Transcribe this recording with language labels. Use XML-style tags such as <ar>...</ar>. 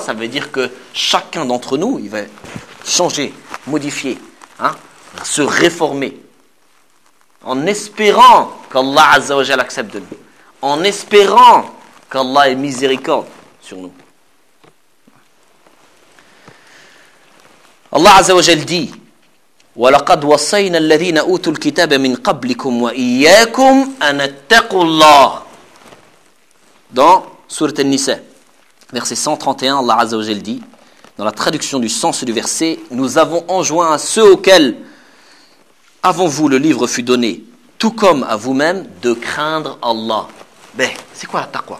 <fr>Ça veut dire que chacun d'entre nous, il va changer, modifier, hein, se réformer. En espérant qu'Allah Azza wa Jalla accepte de nous. En espérant qu'Allah ait miséricorde sur nous.</fr> <ar>Allah Azza wa Jalla dit: وَلَقَدْ وَصَيْنَا الَّذِينَ أُوتُوا الْكِتَابَ مِنْ قَبْلِكُمْ وَإِيَّاكُمْ أَنَ اتَّقُوا اللَّهِ.</ar> <fr>Dans Sourat al-Nisa, verset 131, Allah Azza wa Jal dit, dans la traduction du sens du verset, « Nous avons enjoint à ceux auxquels, avant vous, le livre fut donné, tout comme à vous-même, de craindre Allah. » Ben, c'est quoi la taqwa?</fr>